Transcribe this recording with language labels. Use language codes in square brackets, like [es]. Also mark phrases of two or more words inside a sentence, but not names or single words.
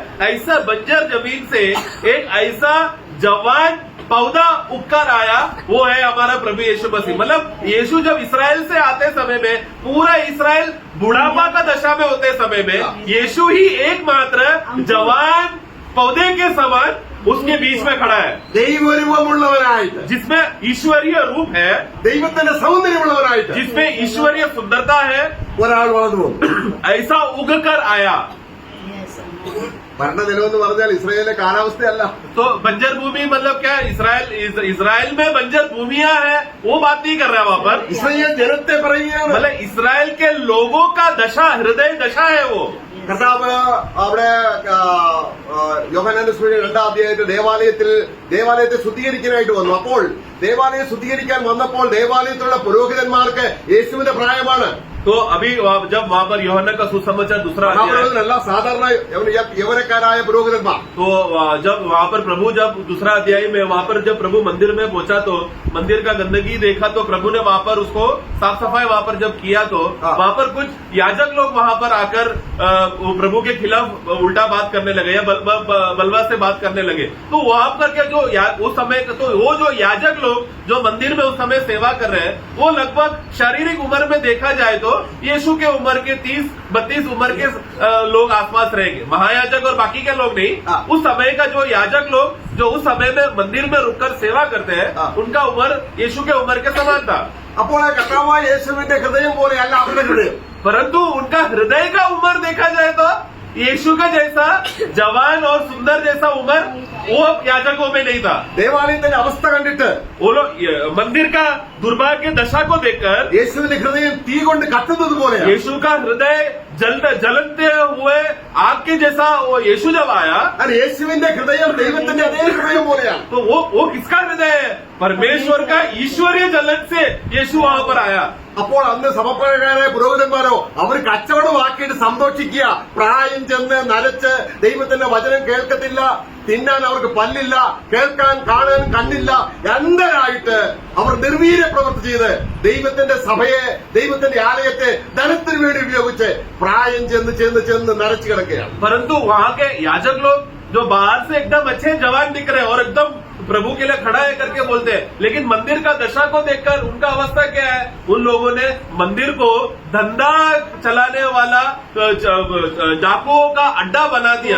[hi] ऐसा बंजर जमीन से एक ऐसा जवान पौधा उगकर आया, वो है हमारा प्रभु यीशु मसीह। मतलब यीशु जब इसराइल से आते समय में पूरा इसराइल बुढ़ापा का दशा में होते समय में यीशु ही एकमात्र जवान पौधे के समान उसके बीच में खड़ा है, [ml] ദൈവരൂപമുള്ളവനായിട്ട്, [hi] जिसमें ईश्वरीय रूप है, [ml] ദൈവത്തിന്റെ സൗന്ദര്യമുള്ളവനായിട്ട് [hi] जिसमें ईश्वरीय सुंदरता है, [ml] ഒരാൾ വളർന്നു വന്നു. [hi] ऐसा उगकर आया। [ml] ഭരണനിലം എന്ന് പറഞ്ഞാൽ ഇസ്രായേലിലെ കാലാവസ്ഥയല്ല. [hi] तो बंजर भूमि मतलब क्या? इसराइल में बंजर भूमियां हैं, वो बात नहीं कर रहा है वहां पर। [ml] ഇസ്രായേൽ ജനത്തെ പറയുകയാണ്. [hi] मतलब इसराइल के लोगों का दशा, हृदय दशा है वो। [ml] കർത്താവ് അവിടെ യോഹന്നാന്റെ സുവിശേഷം 2-ാം അധ്യായത്തിൽ ദേവാലയത്തെ ശുദ്ധീകരിക്കാനായിട്ട് വന്നു. അപ്പോൾ ദേവാലയം ശുദ്ധീകരിക്കാൻ വന്നപ്പോൾ ദേവാലയത്തിലുള്ള പുരോഹിതന്മാർക്ക് യേശുവിന്റെ പ്രായമാണ്. [hi] तो अभी जब वहां पर यूहन्ना का सुसमाचार दूसरा अध्याय, [ml] മഹാപുരോഹിതനല്ല, സാധാരണ യൗവനക്കാരായ പുരോഹിതന്മാർ. [hi] तो जब वहां पर प्रभु जब दूसरा अध्याय में वहां पर जब प्रभु मंदिर में पहुंचा तो मंदिर का गंदगी देखा, तो प्रभु ने वहां पर उसको साफ सफाई वहां पर जब किया तो वहां पर कुछ याजक लोग वहां पर आकर प्रभु के खिलाफ उल्टा बात करने लगे या बलवा से बात करने लगे। तो वहां पर क्या जो उस समय तो वो जो याजक लोग जो मंदिर में उस समय सेवा कर रहे हैं, वो लगभग शारीरिक उम्र में देखा जाए तो यीशु के उम्र के 30-32 उम्र के लोग आसपास रहेंगे, महायाजक और बाकी के लोग नहीं। उस समय का जो याजक लोग जो उस समय में मंदिर में रुककर सेवा करते हैं, उनका उम्र यीशु के उम्र के समान था। [ml] അപ്പോൾ കർത്താവായ യേശുവിന്റെ ഹൃദയം പോലെയല്ല അവരുടെ ഹൃദയം. [hi] परंतु उनका हृदय का उम्र देखा जाए तो यीशु का जैसा जवान और सुंदर जैसा उम्र वो याजकों में नहीं था। [ml] ദേവാലയത്തിന്റെ അവസ്ഥ കണ്ടിട്ട് [hi] वो लोग मंदिर का दुर्भाग्य दशा को देखकर [ml] യേശുവിന്റെ ഹൃദയം തീ കൊണ്ട് കത്തുന്നത് പോലെയാണ്. [hi] यीशु का हृदय जलते हुए आग के जैसा वो यीशु जब आया, [ml] കാരണം യേശുവിന്റെ ഹൃദയം ദൈവത്തിന്റെ അതേ ഹൃദയം പോലെയാണ്. [hi] तो वो किसका हृदय है? परमेश्वर का ईश्वरीय जलन से यीशु वहां पर आया। [ml] അപ്പോൾ അന്ന് സമപ്രായക്കാരായ പുരോഹിതന്മാരോ അവർ കച്ചവടമാക്കിയിട്ട് സന്തോഷിക്കുക, പ്രായം ചെന്ന് നരച്ച് ദൈവത്തിന്റെ വചനം കേൾക്കത്തില്ല, തിന്നാൻ അവർക്ക് പല്ലില്ല, കേൾക്കാൻ കാണാൻ കണ്ണില്ല, അന്ധരായിട്ട് അവർ നിർവീര്യ പ്രവൃത്തി ചെയ്ത് ദൈവത്തിന്റെ സഭയെ, ദൈവത്തിന്റെ ആലയത്തെ ധനത്തിന് വേണ്ടി ഉപയോഗിച്ച് പ്രായം ചെന്ന് നരച്ചു കിടക്കുകയാണ്. [hi] परंतु वहां के याजक लोग जो बाहर से एकदम अच्छे जवान दिख रहे हैं और एकदम प्रभु के लिए खड़ा है करके बोलते हैं, लेकिन मंदिर का दशा को देखकर उनका अवस्था क्या है? उन लोगों ने मंदिर को धंधा चलाने वाला डाकुओं का अड्डा बना दिया।